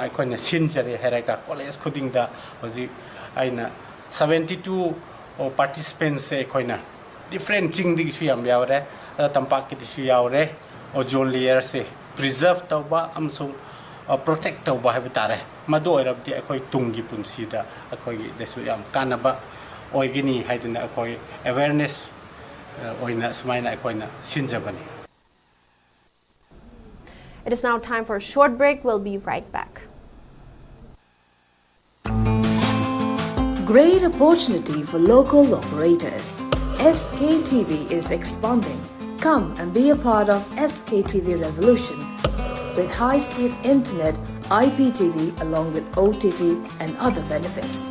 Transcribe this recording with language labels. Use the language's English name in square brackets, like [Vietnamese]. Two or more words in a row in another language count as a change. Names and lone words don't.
[Manipuri] ꯑꯩꯈꯣꯏꯅ ꯁꯤꯟꯖꯔꯦ ꯍꯥꯏꯔꯒ ꯀꯣꯂꯦꯖ ꯈꯨꯗꯤꯡꯗ ꯍꯧꯖꯤꯛ ꯑꯩꯅ 72 ꯄꯥꯔꯇꯤꯁꯤꯄꯦꯟꯠꯁꯦ ꯑꯩꯈꯣꯏꯅ ꯗꯤꯐ꯭ꯔꯦꯟ ꯆꯤꯡꯗꯒꯤꯁꯨ ꯌꯥꯝ ꯌꯥꯎꯔꯦ ꯇꯝꯄꯥꯛꯀꯤꯗꯁꯨ ꯌꯥꯎꯔꯦ [English] ozone layers [Manipuri] ꯄ꯭ꯔꯤꯖꯔቭ ꯇꯧꯕ ꯑꯃꯁꯨꯡ ꯄ꯭ꯔꯣꯇꯦꯛ ꯇꯧꯕ ꯍꯥꯏꯕ ꯇꯥꯔꯦ ꯃꯗꯨ ꯑꯣꯏꯔꯕꯗꯤ ꯑꯩꯈꯣꯏ ꯇꯨꯡꯒꯤ ꯄꯨꯟꯁꯤꯗ ꯑꯩꯈꯣꯏꯒꯤꯗꯁꯨ ꯌꯥꯝ ꯀꯥꯟꯅꯕ ꯑꯣꯏꯒꯅꯤ ꯍꯥꯏꯗꯨꯅ ꯑꯩꯈꯣꯏ ꯑꯦꯋꯦꯌꯔꯅꯦꯁ ꯑꯣꯏꯅ ꯁꯨꯃꯥꯏꯅ ꯑꯩꯈꯣꯏꯅ ꯁꯤꯟꯖꯕꯅꯤ. [English] It is now time for a short break. We'll be right back. Great opportunity for local operators. SKTV is expanding. Come and be a part of SKTV revolution with high-speed internet, IPTV along with OTT and other benefits.